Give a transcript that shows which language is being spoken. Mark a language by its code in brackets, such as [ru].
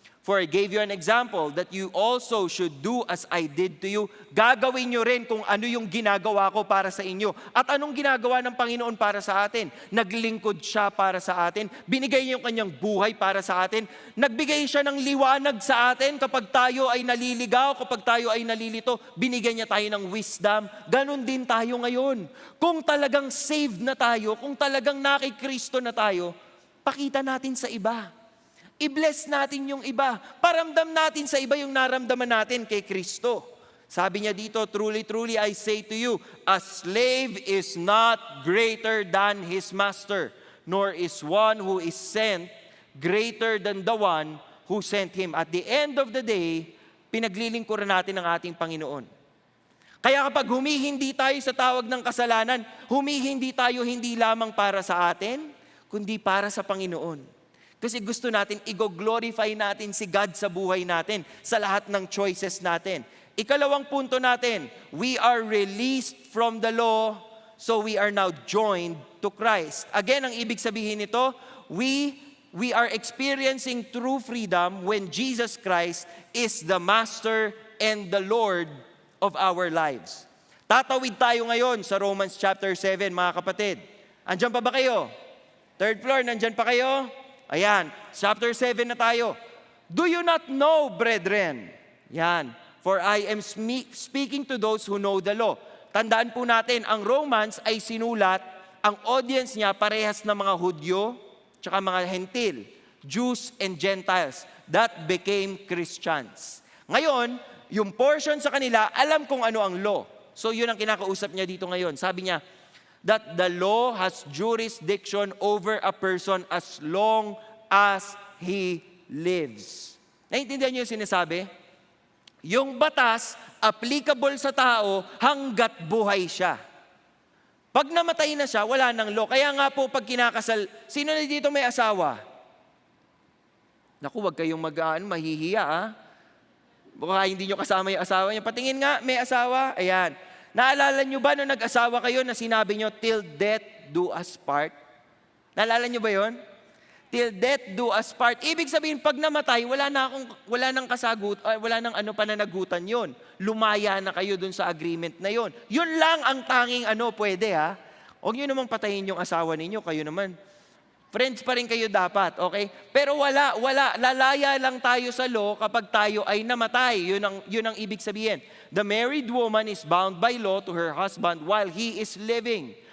[en] For I gave you an example that you also should do as I did to you. [tl] Gagawin nyo rin kung ano yung ginagawa ko para sa inyo. At anong ginagawa ng Panginoon para sa atin? Naglingkod siya para sa atin. Binigay niya yung kanyang buhay para sa atin. Nagbigay siya ng liwanag sa atin kapag tayo ay naliligaw, kapag tayo ay nalilito. Binigyan niya tayo ng wisdom. Ganon din tayo ngayon. Kung talagang saved na tayo, kung talagang nakikristo na tayo, pakita natin sa iba. I-bless natin yung iba. Paramdam natin sa iba yung naramdaman natin kay Kristo. Sabi niya dito, [en] truly, truly, I say to you, a slave is not greater than his master, nor is one who is sent greater than the one who sent him. At the end of the day, [tl] pinaglilingkuran natin ang ating Panginoon. Kaya kapag humihindi tayo sa tawag ng kasalanan, humihindi tayo hindi lamang para sa atin, kundi para sa Panginoon. Kasi gusto natin, i-glorify natin si God sa buhay natin, sa lahat ng choices natin. Ikalawang punto natin, [en] we are released from the law, so we are now joined to Christ. Again, [tl] ang ibig sabihin nito, [en] we are experiencing true freedom when Jesus Christ is the Master and the Lord of our lives. [tl] Tatawid tayo ngayon sa Romans chapter 7, mga kapatid. Andyan pa ba kayo? Third floor, nandyan pa kayo? Ayan, chapter 7 na tayo. [en] Do you not know, brethren? [tl] Yan, [en] for I am speaking to those who know the law. [tl] Tandaan po natin, ang Romans ay sinulat, ang audience niya parehas na mga Hudyo, tsaka mga Hentil, [en] Jews and Gentiles, that became Christians. [tl] Ngayon, yung portion sa kanila, alam kung ano ang law. So yun ang kinakausap niya dito ngayon. Sabi niya, [en] that the law has jurisdiction over a person as long as he lives. [tl] Naintindihan niyo yung sinasabi? Yung batas, applicable sa tao hanggat buhay siya. Pag namatay na siya, wala nang law. Kaya nga po, pag kinakasal, sino na dito may asawa? Naku, wag kayong mahihiya, Baka hindi nyo kasama yung asawa niya. Patingin nga, may asawa. Ayan. Naalala nyo ba nung nag-asawa kayo na sinabi nyo, [en] till death do us part? [tl] Naalala nyo ba yon? [en] Till death do us part. [tl] Ibig sabihin, pag namatay, wala nang pananagutan yon. Lumaya na kayo dun sa agreement na yon. Yun lang ang tanging pwede Huwag nyo namang patayin yung asawa ninyo, kayo naman. Friends pa rin kayo dapat, okay? Pero wala. Lalaya lang tayo sa law kapag tayo ay namatay. Yun ang ibig sabihin. [en] The married woman is bound by law to her husband while he is living.